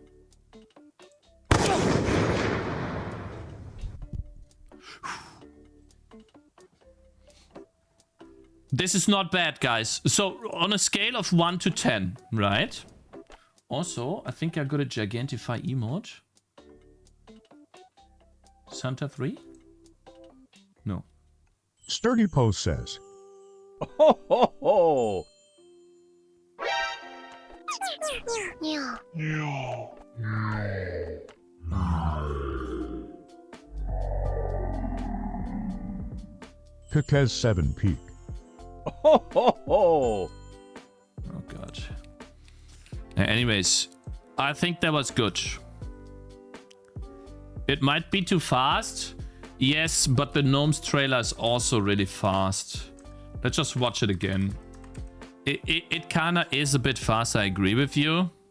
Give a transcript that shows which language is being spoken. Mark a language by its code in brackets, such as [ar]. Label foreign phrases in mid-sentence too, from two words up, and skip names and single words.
[en] This is not bad, guys. So, on a scale of 1 to 10, right? Also, I think I got a Gigantify emote. Santa 3? No. Sturdy Post says, Ho ho ho! Cakez 7 Peak. Ho ho ho! Oh, God. Anyways, I think that was good. It might be too fast. Yes, but the Gnomes trailer is also really fast. Let's just watch it again. It kinda is a bit fast, I agree with you.